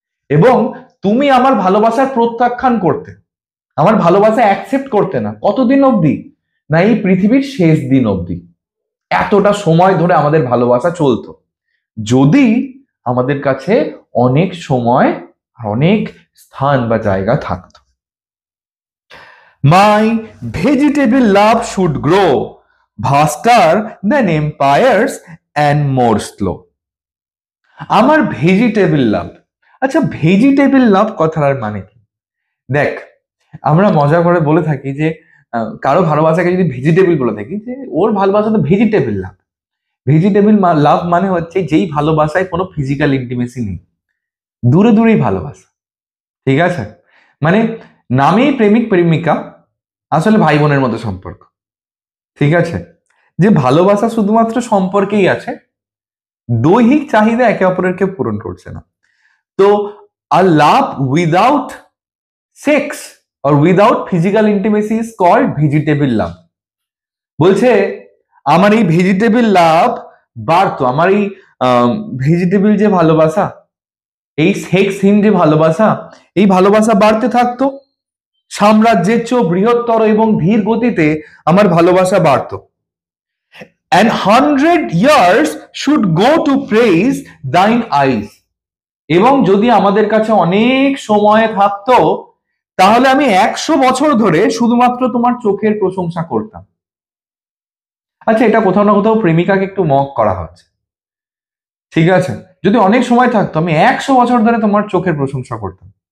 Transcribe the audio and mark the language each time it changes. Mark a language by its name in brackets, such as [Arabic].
[Bangla] এবং তুমি আমার ভালোবাসার প্রত্যাখ্যান করতে, আমার ভালোবাসা অ্যাকসেপ্ট করতে না কতদিন অবধি? না এই পৃথিবীর শেষ দিন অবধি। এতটা সময় ধরে আমাদের ভালোবাসা চলতো, যদি আমাদের কাছে অনেক সময় আর অনেক স্থান বা জায়গা থাকতো। [English] My vegetable love should grow vaster than empires and more slow. [Bangla] আমার ভেজিটেবল লাভ। আচ্ছা, ভেজিটেবল লাভ কথার মানে কি? দেখ, আমরা মজা করে বলে থাকি যে কারো ভালোবাসাকে যদি ভেজিটেবল বলে থাকি, যে ওর ভালোবাসা তো ভেজিটেবল লাভ। ভেজিটেবল লাভ মানে হচ্ছে যেই ভালোবাসায় কোনো ফিজিক্যাল ইন্টিমেসি নেই, দূরে দূরেই ভালোবাসা। ঠিক আছে, মানে নামেই প্রেমিক প্রেমিকা, আসলে ভাই বোনের মতো সম্পর্ক। ঠিক আছে, যে ভালোবাসা শুধুমাত্র সম্পর্কেই আছে, দৈহিক চাহিদা একে অপরের কেউ পূরণ করছে না। তো [English] A love without sex or without physical intimacy is called vegetable love. [Bangla] বলছে আমার এই ভেজিটেবল লাভ বাড়তো, আমার এই ভেজিটেবল যে ভালোবাসা, এই সেক্সহীন যে ভালোবাসা, এই ভালোবাসা বাড়তে থাকতো, সাম্রাজ্যের চেয়েও বৃহত্তর এবং ধীর গতিতে আমার ভালোবাসা বাড়তো। [English] And 100 years should go to praise thine eyes. [Bangla] এবং যদি আমাদের কাছে অনেক সময় থাকতো তাহলে আমি 100 বছর ধরে শুধুমাত্র তোমার চোখের প্রশংসা করতাম। আচ্ছা, এটা কোথাও না কোথাও প্রেমিকাকে একটু মক করা হচ্ছে, ঠিক আছে? যদি অনেক সময় থাকতো আমি 100 বছর ধরে তোমার চোখের প্রশংসা করতাম।